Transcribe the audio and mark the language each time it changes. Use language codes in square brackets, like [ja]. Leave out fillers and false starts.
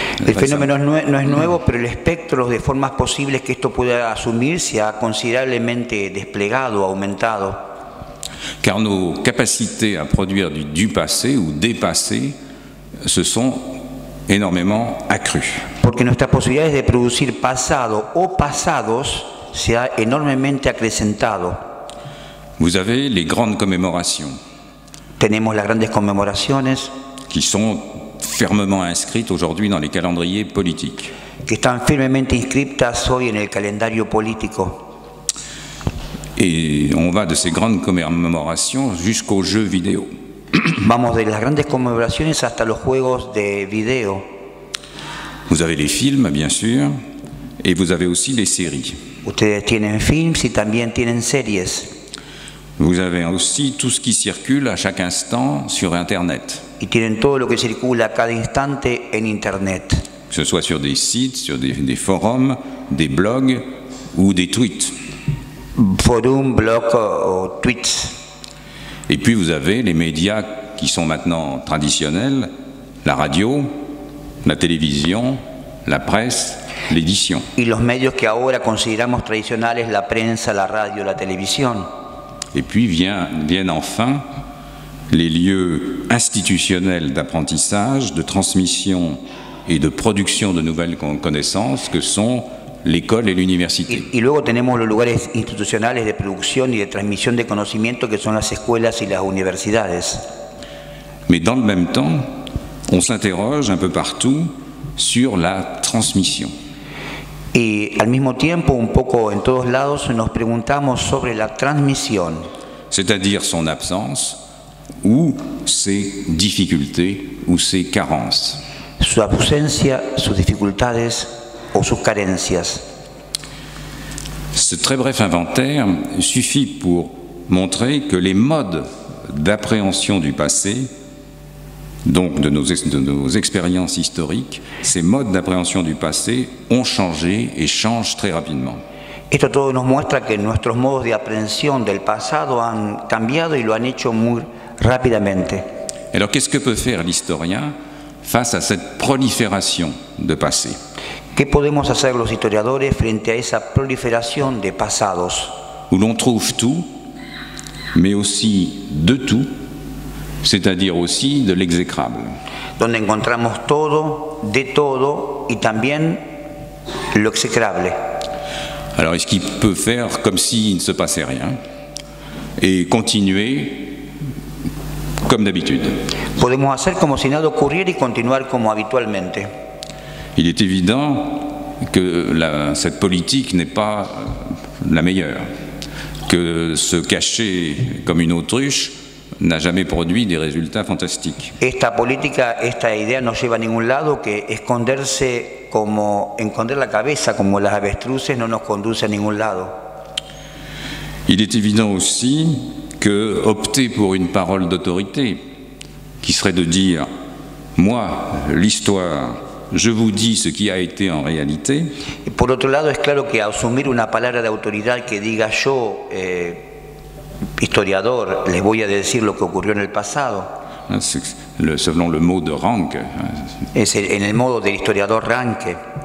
[es] El fenómeno no es nuevo, pero el espectro de formas posibles que esto pueda asumir se ha considerablemente desplegado, aumentado. [fr] Car nos capacités à produire du passé ou des passés se sont énormément accrues. [es] Porque nuestras posibilidades de producir pasado o pasados se ha enormemente acrecentado. [fr] Vous avez les grandes commémorations. [es] Tenemos las grandes conmemoraciones [fr] qui sont fermement inscrites aujourd'hui dans les calendriers politiques. [es] Que están firmemente inscritas hoy en el calendario político. [fr] Et on va de ces grandes commémorations jusqu'aux jeux vidéo. [es] Vamos de las grandes conmemoraciones hasta los juegos de video. [fr] Vous avez les films, bien sûr, et vous avez aussi les séries. [es] Ustedes tienen films y también tienen series. [fr] Vous avez aussi tout ce qui circule à chaque instant sur Internet. [es] Y tienen todo lo que circula a cada instante en Internet. [fr] Que ce soit sur des sites, sur des forums, des blogs ou des tweets. [es] Forum, blog o tweets. [fr] Et puis vous avez les médias qui sont maintenant traditionnels, la radio, la télévision, la presse, l'édition. [es] Y los medios que ahora consideramos tradicionales, la prensa, la radio, la televisión. [fr] Et puis viennent enfin les lieux institutionnels d'apprentissage, de transmission et de production de nouvelles connaissances que sont l'école et l'université. [es] Y luego tenemos los lugares institucionales de producción y de transmisión de conocimiento que son las escuelas y las universidades. [fr] Mais dans le même temps, on s'interroge un peu partout sur la transmission. [es] Y al mismo tiempo, un poco en todos lados, nos preguntamos sobre la transmisión. [fr] C'est-à-dire son absence ou ses difficultés ou ses carences. [es] Su ausencia, sus dificultades o sus carencias. [fr] Ce très bref inventaire suffit pour montrer que les modes d'appréhension du passé, donc de nos expériences historiques, ces modes d'appréhension du passé ont changé et changent très rapidement. [es] Esto todo nos muestra que nuestros modos de aprehensión del pasado han cambiado y lo han hecho muy rápidamente. [fr] Alors qu'est-ce que peut faire l'historien face à cette prolifération de passé? [es] ¿Qué podemos hacer los historiadores frente a esa proliferación de pasados? [fr] Où l'on trouve tout, mais aussi de tout, c'est-à-dire aussi de l'exécrable. [es] Donde encontramos todo, de todo y también lo execrable. [fr] Alors est-ce qu'il peut faire comme s'il ne se passait rien et continuer comme d'habitude? [es] Podemos hacer como si nada ocurriera y continuar como habitualmente. [fr] Il est évident que cette politique n'est pas la meilleure, que se cacher comme une autruche n'a jamais produit des résultats fantastiques. [es] Esta política, esta idea no lleva a ningún lado, que esconderse como esconder la cabeza como las avestruces no nos conduce a ningún lado. [fr] Il est évident aussi que opter pour une parole d'autorité, qui serait de dire « moi, l'histoire, je vous dis ce qui a été en réalité », [es] y por otro lado, es claro que asumir una palabra de autoridad que diga yo, historiador, les voy a decir lo que ocurrió en el pasado. [fr] Selon le mot de Ranke. [es] Es en el modo del historiador Ranke.